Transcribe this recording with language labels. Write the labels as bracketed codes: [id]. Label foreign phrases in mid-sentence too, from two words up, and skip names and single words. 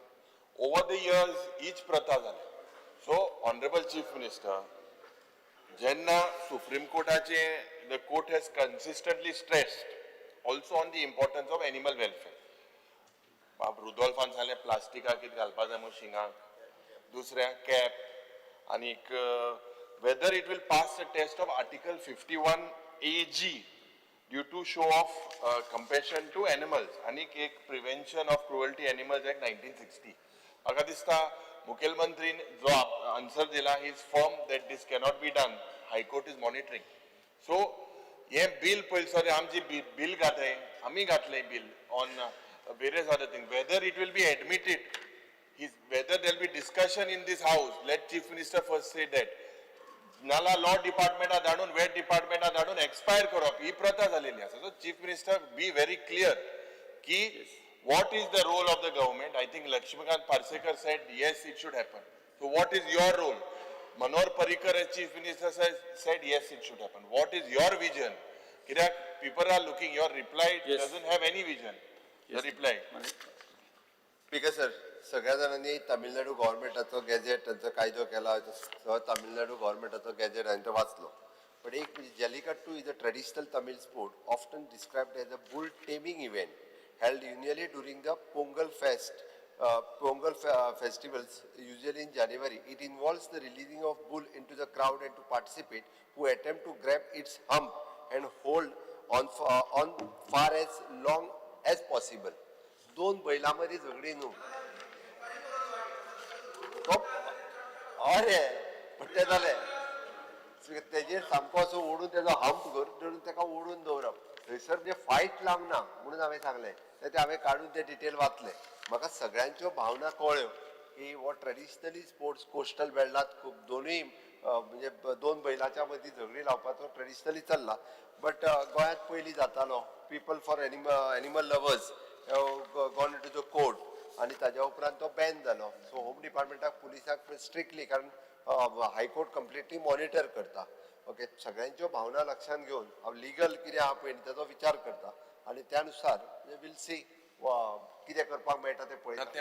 [en] over the years [kok] हीच प्रथा जाली. [en] so honourable chief minister [kok] जेन्ना सुप्रीम कोर्टाचे [en] the court has consistently stressed also on the importance of animal welfare. [kok] बाब रुदोल्फान सांगलें प्लास्टिकाक कितें घालपा जाय म्हूण शिंगाक दुसऱ्याक कॅप आनीक [en] whether it will pass the test of Article 51AG due to show of compassion to animals [kok] आणि एक [en] Prevention of Cruelty Animals Act 1960. [kok] म्हाका दिसता मुखेलमंत्रीन जो आन्सर दिला [en] he is firm that this cannot be done. High Court is monitoring. [kok] So हे बिल पयलीं आमची बिल घाताय आमी घातलें बिल [en] on various other things. Whether it will be admitted, whether there will be discussion in this house, let Chief Minister first say that. [kok] नाला लॉ डिपार्टमेंटा धाडून वेट डिपार्टमेंटा धाडून एक्सपायर करप ही प्रथा जालेली आसा. [en] so chief minister be very clear की what is the role of the government. I think Lakshmikant Parsekar said yes it should happen. So what is your role? Manohar Parrikar as chief minister said yes it should happen. What is your vision? Kirak people are looking, your reply doesn't have any vision. The reply. speaker sir [kok] सगळ्या जाणांनी तामिळनाडू गव्हर्मेंटाचो गॅजेट तांचो कायदो केला तामिळनाडू गव्हर्मेंटाचो गॅजेट हांवें तो वाचलो. [en] बट [kok] एक म्हणजे [en] Jallikattu is a traditional Tamil sport often described as a bull taming event held annually during the Pongal festivals, usually in January. It involves the releasing of bull into the crowd and to participate who attempt to grab its hump and hold on far as long as possible. [kok] दोन बैलांमध्ये झगडी न्हू अरे पण ते जालें तेजेर सामको असो ओडून तेजो हंप धरून तेका ओडून दवरप थंयसर म्हणजे फायट लावंक ना म्हणून हांवें सांगलें ते हांवें काडून ते डिटेल वाचले. म्हाका सगळ्यांच्यो भावना कळ्यो की हो [en] traditionally sports coastal beltat [kok] खूब दोनूय म्हणजे दोन बैलाच्या मदीं झगडी लावपाचो ट्रेडिशनली चल्ला बट गोंयांत पयलीं जातालो [en] people for animal lovers gone to the court [kok] आनी ताज्या उपरांत तो बॅन जालो सो होम डिपार्टमेंटाक पुलिसाक स्ट्रिक्टली कारण [en] High Court completely monitor [kok] करता ओके सगळ्यांच्यो भावना लक्षांत घेवन हांव लिगल कितें आहा पळय ताचो विचार करता आनी त्या नुसार [en] will see [kok] कितें करपाक मेळटा तें पळयता